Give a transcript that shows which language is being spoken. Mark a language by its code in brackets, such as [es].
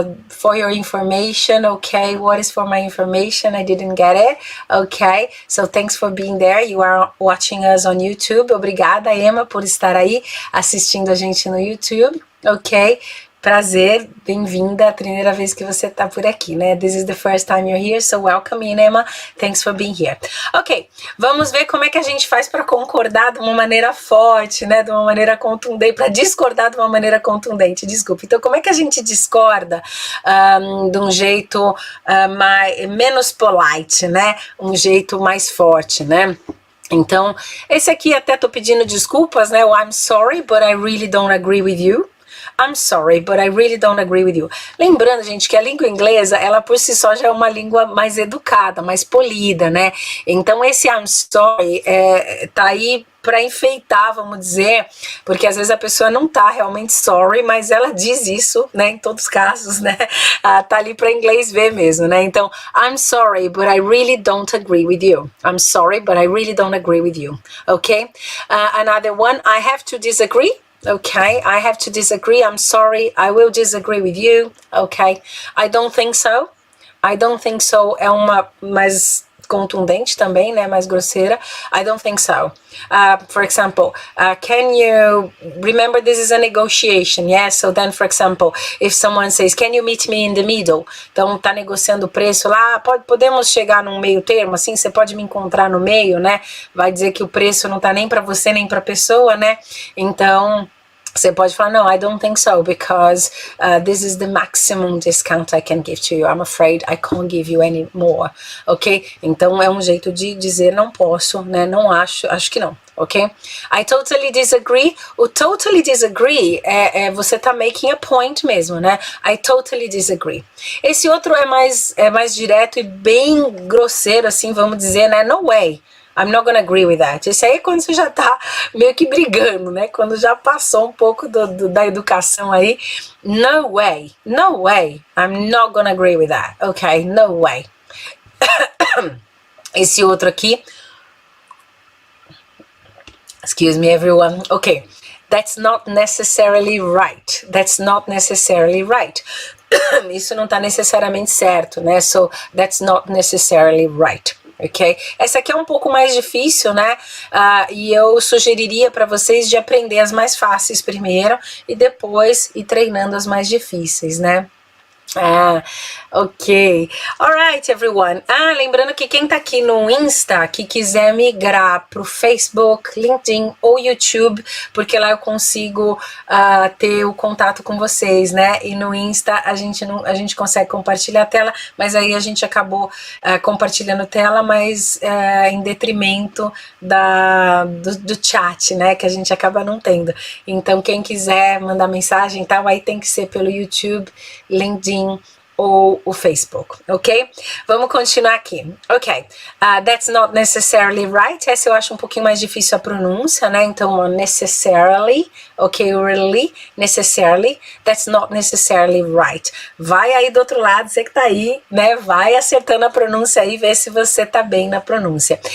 [en] For your information, okay, what is for my information? I didn't get it. Okay, so thanks for being there. You are watching us on YouTube. [pt] Obrigada, Emma, por estar aí assistindo a gente no YouTube. Ok, prazer, bem-vinda, a primeira vez que você tá por aqui, né? [en] This is the first time you're here, so welcome in, Emma. Thanks for being here. [pt] Ok, vamos ver como é que a gente faz para concordar de uma maneira forte, né? De uma maneira contundente, para discordar de uma maneira contundente, desculpa. Então, como é que a gente discorda de um jeito menos polite, né? Um jeito mais forte, né? Então, esse aqui até tô pedindo desculpas, né? [en] O I'm sorry, but I really don't agree with you. I'm sorry, but I really don't agree with you. [pt] Lembrando, gente, que a língua inglesa, ela por si só já é uma língua mais educada, mais polida, né? Então, esse I'm sorry tá aí para enfeitar, vamos dizer, porque às vezes a pessoa não tá realmente sorry, mas ela diz isso, né, em todos os casos, né, tá ali para inglês ver mesmo, né, então, [en] I'm sorry, but I really don't agree with you. I'm sorry, but I really don't agree with you, okay? Another one, I have to disagree. Okay, I have to disagree. I'm sorry, I will disagree with you. Okay, I don't think so. I don't think so [pt] é uma mais contundente também, né, mais grosseira. [en] I don't think so. For example, can you remember this is a negotiation? Yes, so then, for example, if someone says, can you meet me in the middle? [pt] Então, tá negociando o preço lá, podemos chegar num meio termo, assim, você pode me encontrar no meio, né? Vai dizer que o preço não tá nem para você, nem pra pessoa, né? Então, você pode falar, [en] no, I don't think so, because this is the maximum discount I can give to you. I'm afraid I can't give you any more, ok? [pt] Então, é um jeito de dizer não posso, né? Não acho que não, ok? [en] I totally disagree. O totally disagree [pt] você tá [en] making a point mesmo, né? I totally disagree. [pt] Esse outro é mais direto e bem grosseiro, assim, vamos dizer, né? [en] No way. I'm not gonna agree with that. [pt] Esse aí é quando você já tá meio que brigando, né? Quando já passou um pouco da educação aí. [en] No way. No way. I'm not gonna agree with that. Okay? No way. [pt] Esse outro aqui. [en] Excuse me, everyone. Okay. That's not necessarily right. That's not necessarily right. [pt] Isso não tá necessariamente certo, né? [en] So, that's not necessarily right. Ok? [pt] Essa aqui é um pouco mais difícil, né? E eu sugeriria para vocês de aprender as mais fáceis primeiro e depois ir treinando as mais difíceis, né? Ok. [en] Alright, everyone. [pt] Lembrando que quem tá aqui no Insta, que quiser migrar pro Facebook, LinkedIn ou YouTube, porque lá eu consigo ter o contato com vocês, né? E no Insta a gente consegue compartilhar a tela, mas aí a gente acabou compartilhando tela, mas em detrimento do chat, né? Que a gente acaba não tendo. Então, quem quiser mandar mensagem e tal, aí tem que ser pelo YouTube, LinkedIn ou o Facebook, ok? Vamos continuar aqui. [en] Ok, that's not necessarily right. [pt] Essa eu acho um pouquinho mais difícil a pronúncia, né? Então, necessarily, ok? [en] Really, necessarily, that's not necessarily right. [pt] Vai aí do outro lado, você que tá aí, né? Vai acertando a pronúncia aí, vê se você tá bem na pronúncia.